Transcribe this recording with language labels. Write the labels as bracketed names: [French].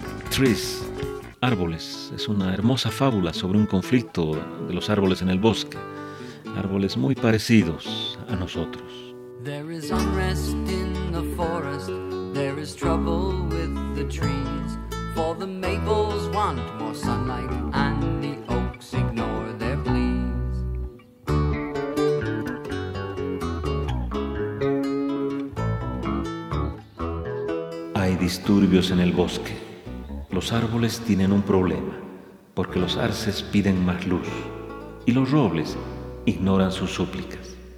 [Spanish] Trees, árboles, es una hermosa fábula sobre un conflicto de los árboles en el bosque, árboles muy parecidos a nosotros. [English] There is unrest in the forest, there is trouble with the trees, for the maples want more sunlight and the oaks ignore their pleas. [Spanish] Hay disturbios en el bosque. Los árboles tienen un problema, porque los arces piden más luz y los robles ignoran sus súplicas.